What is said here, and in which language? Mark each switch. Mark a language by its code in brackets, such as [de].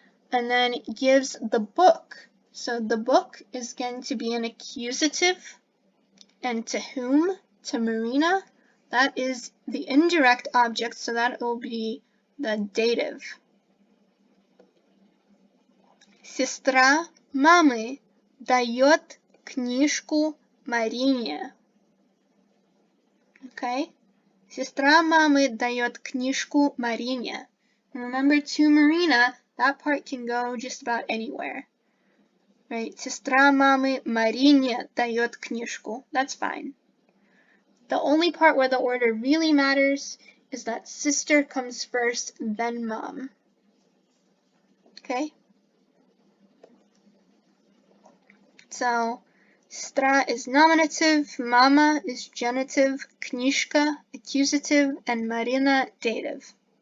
[en] And then gives the book. So the book is going to be an accusative. And to whom? To Marina. That is the indirect object, so that will be the dative. [ru] Сестра мамы дает книжку Марине. [en] Okay? [ru] Сестра мамы дает книжку Марине. [en] Remember, to Marina, that part can go just about anywhere. Right? [ru] Сестра мамы Марине дает книжку. [en] That's fine. The only part where the order really matters is that sister comes first, then mom. Okay? So, stra is nominative, mama is genitive, knižka accusative, and Marina dative.